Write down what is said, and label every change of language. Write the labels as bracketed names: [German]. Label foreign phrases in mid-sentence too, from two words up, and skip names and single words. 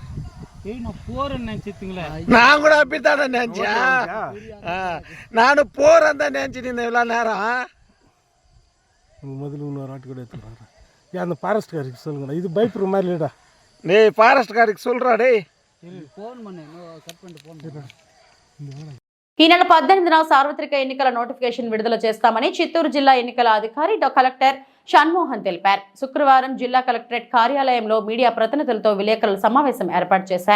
[Tamil] நான் போறேன்னு நினைச்சிட்டீங்களா நான் கூட அப்படித்தானே நினைச்சேன் நானும் போறேன் தான் நினைச்சிட்டு இருந்தேன் இவ்வளோ நேரம் முதல்ல இன்னொரு ஆட்டு கூட எடுத்துக்கிறாங்க ஏன் அந்த ஃபாரஸ்ட்காருக்கு சொல்லுங்கண்ணா இது பயப்படுற மாதிரி இல்லைடா டேய் ஃபாரஸ்ட்காருக்கு சொல்கிறா டேய் ஃபோன் பண்ணு கட் பண்ணிட்டு ஃபோன் [Telugu] ఈ నెల 18న సార్వత్రిక ఎన్నికల నోటిఫికేషన్ విడుదల చేస్తామని చిత్తూరు జిల్లా ఎన్నికల అధికారి కలెక్టర్ షణ్మోహన్ తెలిపారు. శుక్రవారం జిల్లా కలెక్టరేట్ కార్యాలయంలో మీడియా ప్రతినిధులతో విలేకరుల సమావేశం ఏర్పాటు చేశారు.